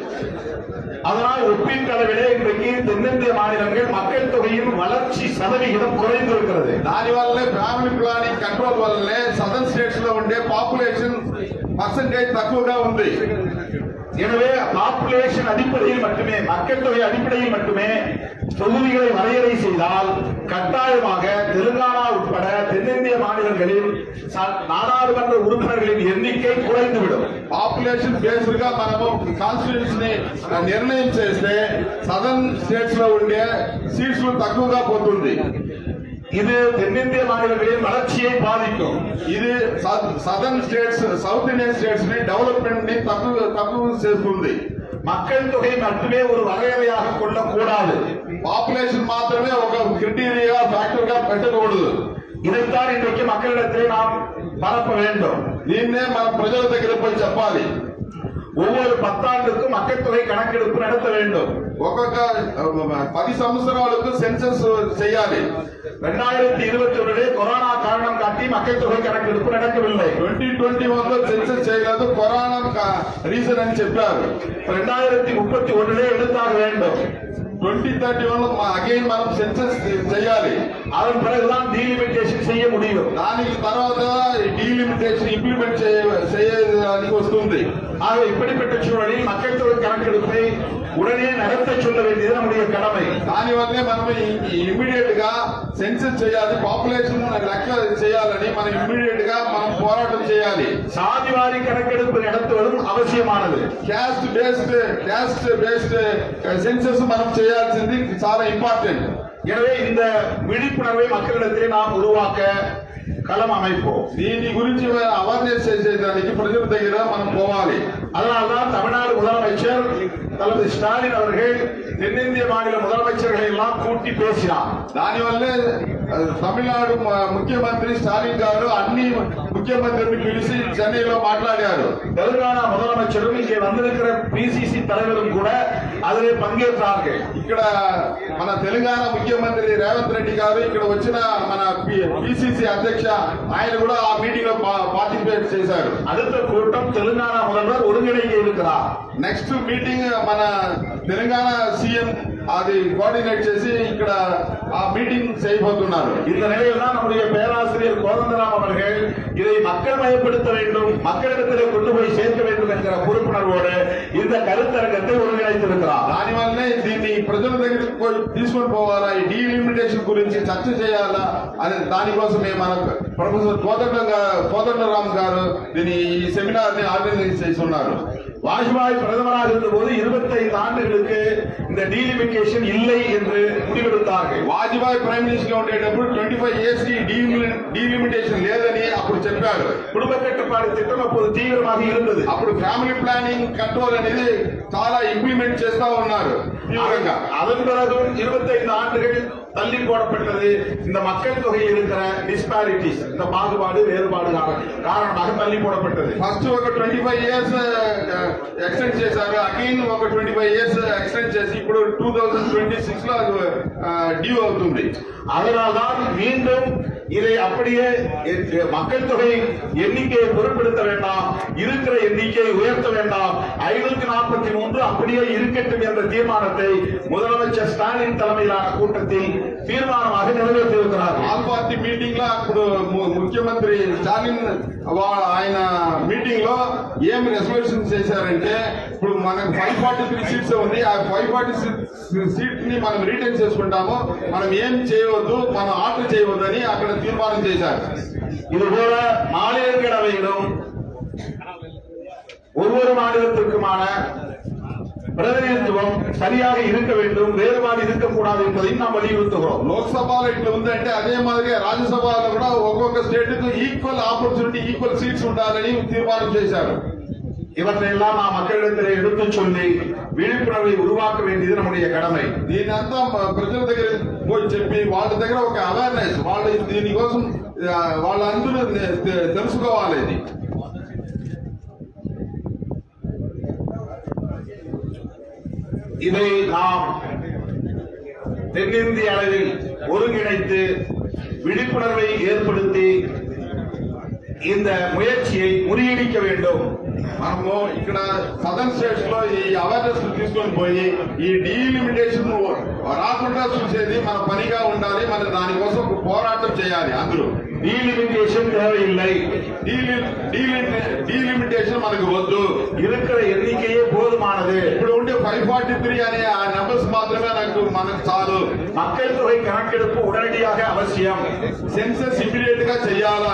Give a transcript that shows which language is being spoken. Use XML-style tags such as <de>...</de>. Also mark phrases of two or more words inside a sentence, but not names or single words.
<ta>அதனால் ஒப்பீட்டளவிலே இன்றைக்கு தென்னிந்திய மாநிலங்கள் மக்கள் தொகையின் வளர்ச்சி சதவிகிதம் குறைந்திருக்கிறது.</ta> <te>దాని వల్లనే</te> <en>family planning control</en> <te>వల్లనే</te> <en>southern states</en> <te>లో ఉండే</te> <en>population percentage</en> <te>తక్కువగా ఉంది.</te> <ta>எனவே பாப்புலேஷன் அடிப்படையில் மட்டுமே, மக்கள் தொகை அடிப்படையில் மட்டுமே தொகுதிகளை வரையறை செய்தால் கட்டாயமாக தெலுங்கானா உட்பட தென்னிந்திய மாநிலங்களில் நாடாளுமன்ற உறுப்பினர்களின் எண்ணிக்கை குறைந்துவிடும்.</ta> <en>population based</en> <te>గా మనము కాన్స్టిట్యూన్స్ ని నిర్ణయం చేస్తే</te> <en>southern states</en> <te>లో ఉండే సీట్స్ తక్కువగా పోతుంది.</te> <ta>இது தென்னிந்திய மாநிலங்களின் வளர்ச்சியை பாதிக்கும்.</ta> <te>ఇది</te> <en>southern states south Indian states</en> <te>ని డెవలప్మెంట్ ని తక్కువ చేస్తుంది.</te> <ta>மக்கள் தொகை மட்டுமே ஒரு வரையறையாக கொள்ளக்கூடாது.</ta> <te>పాపులేషన్ మాత్రమే ఒక</te> <en>criteria factor</en> <te>గా పెట్టకూడదు.</te> <ta>இதைத்தான் இன்றைக்கு மக்களிடத்திலே நாம் பரப்ப வேண்டும்.</ta> <te>దీన్నే మన ప్రజల దగ్గర పోయి చెప్పాలి.</te> <ta>ஒவ்வொரு 10 ஆண்டுக்கும் மக்கள் தொகை கணக்கெடுப்பு நடத்த வேண்டும்.</ta> <te>ఒక్కొక్క 10 సంవత్సరాలకు సెన్సస్ చేయాలి.</te> <ta>2021 கொரோனா காரணம் காட்டி மக்கள் தொகை கணக்கெடுப்பு நடக்கவில்லை.</ta> <te>2021 సెన్సస్ చేయలేదు,</te> <en>corona reason</en> <te>అని చెప్పారు.</te> <ta>2031 எடுத்தாக வேண்டும்.</ta> <te>2031 అగైన్ మనం సెన్సస్ చేయాలి.</te> <ta>அதன் பிறகுதான் டீலிமிட்டேஷன் செய்ய முடியும்.</ta> <te>దానికి తర్వాత</te> <en>delimitation implement</en> <te>చేయడానికి వస్తుంది.</te> <ta>ஆக இப்படிப்பட்ட சூழலில் மக்கள் தொகை கணக்கெடுப்பை உடனே நடத்த சொல்ல வேண்டியது நம்முடைய கடமை.</ta> <te>దానివల్లే మనం ఇమ్మీడియట్ గా సెన్సస్ చేయాలి, పాపులేషన్ లెక్క చేయాలని మనం ఇమ్మీడియట్ గా మనం పోరాటం చేయాలి.</te> <ta>சாதிவாரி கணக்கெடுப்பு நடத்துவதும் அவசியமானது.</ta> <en>caste based census</en> <te>మనం చేయాల్సింది చాలా ఇంపార్టెంట్.</te> <ta>எனவே இந்த விழிப்புணர்வை மக்களிடத்திலே நாம் உருவாக்க களம் அமைப்போம்.</ta> <te>దీని గురించి అవేర్నెస్ చేసేదానికి ప్రజల దగ్గర మనం పోవాలి.</te> <ta>அதனால்தான் தமிழ்நாடு முதலமைச்சர் தளபதி ஸ்டாலின் அவர்கள் தென்னிந்திய மாநில முதலமைச்சர்களை எல்லாம் கூட்டி பேசினார்.</ta> <te>దానివల్లే తమిళనాడు ముఖ్యమంత్రి స్టాలిన్ గారు అన్ని ముఖ్యమంత్రిని పిలిచి చెన్నైలో మాట్లాడారు.</te> <ta>தெலுங்கானா முதலமைச்சரும் இங்கே வந்திருக்கிற பிசிசி தலைவரும் கூட அதிலே பங்கேற்றார்கள்.</ta> <te>ఇక్కడ మన తెలంగాణ ముఖ్యమంత్రి రేవంత్ రెడ్డి గారు, ఇక్కడ వచ్చిన మన పిసిసి అధ్యక్ష ఆయన కూడా ఆ మీటింగ్ లో పార్టిసిపేట్ చేశారు.</te> <ta>அடுத்த கூட்டம் தெலுங்கானா முதல்வர் ஒருங்கிணைக்க இருக்கிறார்.</ta> <en>next meeting</en> <te>మన తెలంగాణ సీఎం అది కోఆర్డినేట్ చేసి ఇక్కడ ఆ మీటింగ్ చేయబోతున్నారు.</te> <ta>இந்த நிலையில் தான் நம்முடைய பேராசிரியர் கோதண்டராம் அவர்கள் இதை மக்கள் மயப்படுத்த வேண்டும், மக்களிடத்திலே கொண்டு போய் சேர்க்க வேண்டும் என்கிற பொறுப்புணர்வோடு இந்த கருத்தரங்கத்தை ஒருங்கிணைத்திருக்கிறார்.</ta> <te>దానివల్లనే దీన్ని ప్రజల దగ్గరికి తీసుకొని పోవాలా, ఈ డీలిమిటేషన్ గురించి చర్చ చేయాలా అని దానికోసమే మన ప్రొఫెసర్ కోదండరామ్ గారు దీని ఈ సెమినార్ ని ఆర్గనైజ్ చేస్తున్నారు.</te> <ta>வாஜ்பாய் பிரதமராக இருந்தபோது 25 ஆண்டுகளுக்கு இந்த டீலிமிட்டேஷன் இல்லை என்று முடிவெடுத்தார்கள்.</ta> <te>వాజ్పేయి</te> <en>prime minister</en> <te>గా ఉండేటప్పుడు 25 years కి డీలిమిటేషన్ లేదని అప్పుడు చెప్పారు.</te> <ta>குடும்ப கட்டுப்பாடு திட்டம் அப்போது தீவிரமாக இருந்தது.</ta> <te>అప్పుడు</te> <en>family planning control</en> <te>అనేది చాలా ఇంప్లిమెంట్ చేస్తా ఉన్నారు తీవ్రంగా.</te> <ta>அதன் பிறகும் 25 ஆண்டுகள் தள்ளி போடப்பட்டது. இந்த மக்கள் தொகையில் இருக்கிற டிஸ்பாரிட்டிஸ், இந்த பாகுபாடு வேறுபாடு காரணமாக தள்ளி போடப்பட்டது.</ta> <te>ఫస్ట్ ఒక</te> <en>25 years extend</en> <te>చేశారు, అగైన్ ఒక</te> <en>25 years extend</en> <te>చేసి ఇప్పుడు 2026 లో డ్యూ అవుతుంది.</te> <ta>அதனால்தான் மீண்டும் இதை அப்படியே மக்கள் தொகை எண்ணிக்கையை பொருட்படுத்த வேண்டாம், இருக்கிற எண்ணிக்கையை உயர்த்த வேண்டாம், 543 அப்படியே இருக்கட்டும் என்ற தீர்மானத்தை முதலமைச்சர் ஸ்டாலின் தலைமையிலான கூட்டத்தில் தீர்மானமாக நிறைவேற்றியிருக்கிறார்.</ta> <en>all party meeting</en> <te>లో ఇప్పుడు ముఖ్యమంత్రి స్టాలిన్ ఆయన మీటింగ్ లో ఏం రెజల్యూషన్ చేశారంటే ఇప్పుడు మనకు 543 సీట్స్ ఉంది. ఆ 540 సీట్ ని మనం రీటైన్ చేసుకుంటాము, మనం ఏం చేయవద్దు, మనం ఆర్డర్ చేయవద్దు అని అక్కడ తీర్మానం చేశారు.</te> <ta>இதுபோல மாநிலங்களவையிலும் ஒவ்வொரு மாநிலத்திற்குமான பிரதிநிதித்துவம் சரியாக இருக்க வேண்டும், வேறுபாடு இருக்கக்கூடாது என்பதையும் நாம் வலியுறுத்துகிறோம்.</ta> <te>లోక్సభలో ఇట్లా ఉందంటే అదే మాదిరిగా రాజ్యసభలో కూడా ఒక్కొక్క స్టేట్ కు</te> <en>equal opportunity, equal seats</en> <te>ఉండాలని తీర్మానం చేశారు.</te> <ta>இவற்றையெல்லாம் நாம் மக்களிடத்திலே எடுத்துச் சொல்லி விழிப்புணர்வை உருவாக்க வேண்டியது நம்முடைய கடமை.</ta> <te>దీనంతా ప్రజల దగ్గర పోయి చెప్పి వాళ్ళ దగ్గర ఒక అవేర్నెస్, వాళ్ళు దీనికోసం వాళ్ళందరూ తెలుసుకోవాలి. ఇది</te> <ta>இதை நாம் தென்னிந்திய அளவில் ஒருங்கிணைத்து விழிப்புணர்வை ஏற்படுத்தி இந்த முயற்சியை முறியடிக்க வேண்டும்.</ta> <te>మనము ఇక్కడ</te> <en>southern states</en> <te>లో ఈ అవేర్నెస్ తీసుకొని పోయి ఈ డీలిమిటేషన్ రాకుండా చూసేది మన పనిగా ఉండాలి. మన దానికోసం ఒక పోరాటం చేయాలి. అందరూ</te> <ta>டீலிமிட்டேஷன் தேவையில்லை,</ta> <te>డీలిమిటేషన్ మనకు వద్దు,</te> <ta>இருக்கிற ఎన్నికయే పోதுமானது.</ta> <te>ఇప్పుడు ఉండే 543 అనే ఆ నెంబర్స్ మాత్రమే మనకు చాలు.</te> <ta>மக்கள் தொகை கணக்கெடுப்பு உடனடியாக அவசியம்,</ta> <en>census immediate</en> <te>గా చేయాలా,</te>